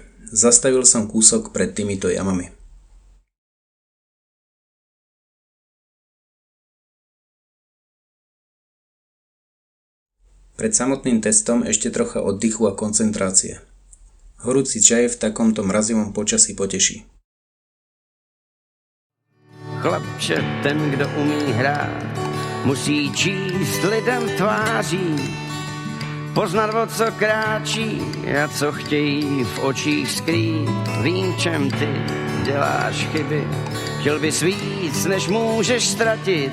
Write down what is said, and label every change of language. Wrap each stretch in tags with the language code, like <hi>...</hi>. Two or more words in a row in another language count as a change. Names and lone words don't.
<sk>Zastavil som kúsok pred týmito jamami. Pred samotným testom ešte trocha oddychu a koncentrácie. Horúci čaj v takomto mrazivom počasí poteší.</sk> <cs>Chlapče, ten, kdo umí hrát, musí číst lidem tváří, poznat, o co kráčí a co chtějí v očích skrýt. Vím, čem ty děláš chyby, chtěl bys víc, než můžeš ztratit.</cs>